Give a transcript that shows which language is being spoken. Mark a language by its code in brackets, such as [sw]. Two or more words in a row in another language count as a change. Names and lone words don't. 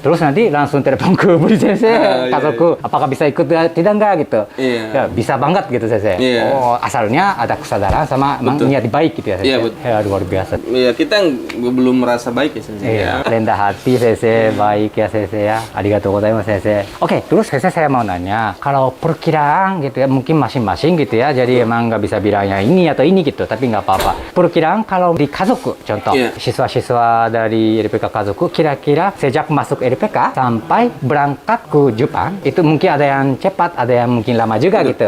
[id] Terus nanti langsung telepon ke Budi Sensei, Kazoku, apakah bisa ikut tidak enggak gitu. Ya, bisa banget gitu Sensei. Oh, asalnya ada kesadaran sama niat baik gitu ya Sensei. Ya, luar biasa. Iya, kita belum merasa baik ya Sensei. Rendah hati Sensei, baik ya Sensei ya. [ja] ありがとうございます先生. [id] Oke, terus Sensei saya mau nanya, kalau perkiraan gitu ya, mungkin masing-masing gitu ya, jadi emang nggak bisa bilangnya ini atau ini gitu, tapi nggak apa-apa. Perkiraan kalau di Kazoku, contoh, siswa-siswa dari RPK Kazoku, kira-kira sejak masuk RPK sampai berangkat ke Jepang, itu mungkin ada yang cepat, ada yang mungkin lama juga gitu.